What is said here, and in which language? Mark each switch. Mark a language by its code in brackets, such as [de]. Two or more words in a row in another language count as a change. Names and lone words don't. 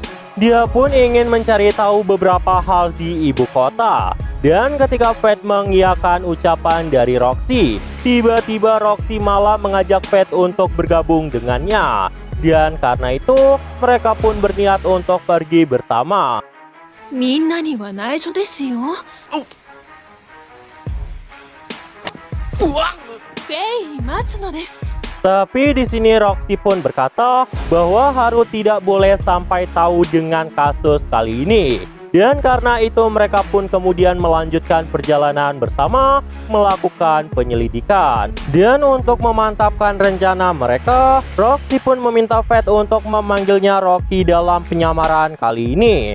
[id] Dia pun ingin mencari tahu beberapa hal di ibu kota. Dan ketika Fate mengiyakan ucapan dari Roxy, tiba-tiba Roxy malah mengajak Fate untuk bergabung dengannya. Dan karena itu, mereka pun berniat untuk pergi bersama. [ja] みんなには内緒ですよ。フェイ・マツノです。 [id] Tapi di sini Roxy pun berkata bahwa Haru tidak boleh sampai tahu dengan kasus kali ini. Dan karena itu mereka pun kemudian melanjutkan perjalanan bersama melakukan penyelidikan. Dan untuk memantapkan rencana mereka, Roxy pun meminta Fate untuk memanggilnya Rocky dalam penyamaran kali ini.